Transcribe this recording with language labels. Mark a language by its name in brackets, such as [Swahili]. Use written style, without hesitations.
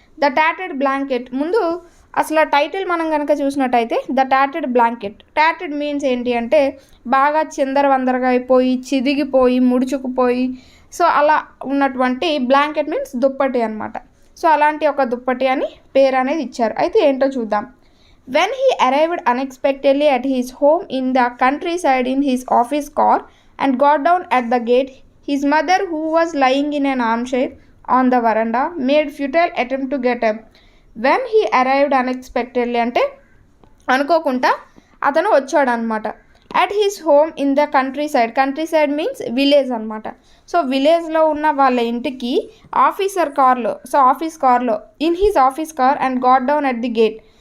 [Telugu] The టాటెడ్ blanket. ముందు అసలు title మనం కనుక చూసినట్టయితే ద టాటెడ్ బ్లాంకెట్. టాటెడ్ మీన్స్ ఏంటి అంటే బాగా చిందరవందరగా అయిపోయి, చిదిగిపోయి, ముడుచుకుపోయి, సో అలా ఉన్నటువంటి బ్లాంకెట్ మీన్స్ దుప్పటి అనమాట. సో అలాంటి ఒక దుప్పటి అని పేరు అనేది ఇచ్చారు. అయితే ఏంటో చూద్దాం. [English] When he arrived unexpectedly at his home in the countryside in his office car and got down at the gate, his mother, who was lying in an armchair on the veranda, made futile attempt to get up. When he arrived unexpectedly [Telugu] అంటే అనుకోకుండా అతను వచ్చాడు అనమాట. [English] At his home in the countryside means village అనమాట. So [Telugu] విలేజ్లో ఉన్న వాళ్ళ ఇంటికి ఆఫీస్ కార్లో [English] In his office car and got down at the gate.